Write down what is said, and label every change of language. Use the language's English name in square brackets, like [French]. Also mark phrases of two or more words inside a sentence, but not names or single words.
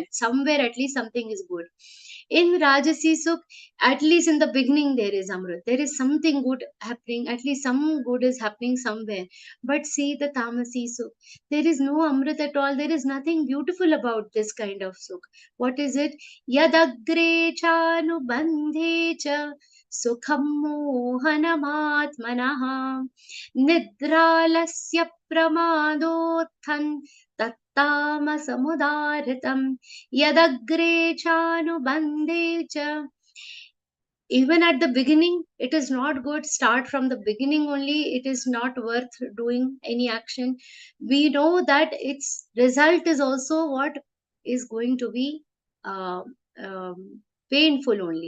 [English] Somewhere at least something is good. In [Sanskrit] राजसी सुख, [English] at least in the beginning there is Amrit. There is something good happening. At least some good is happening somewhere. But see the [Sanskrit] तामसी सुख, [English] there is no Amrit at all. There is nothing beautiful about this kind of Sukh. What is it? [Sanskrit] यदग्रे चानुबन्धे च सुखं मोहनमात्मनः निद्रालस्य प्रमादोत्थं तत्तामसमुदाहृतम् यदग्रे चानुबन्धे च. [English] Even at the beginning it is not good. Start from the beginning only, it is not worth doing any action. We know that its result is also what is going to be uh, um, painful only.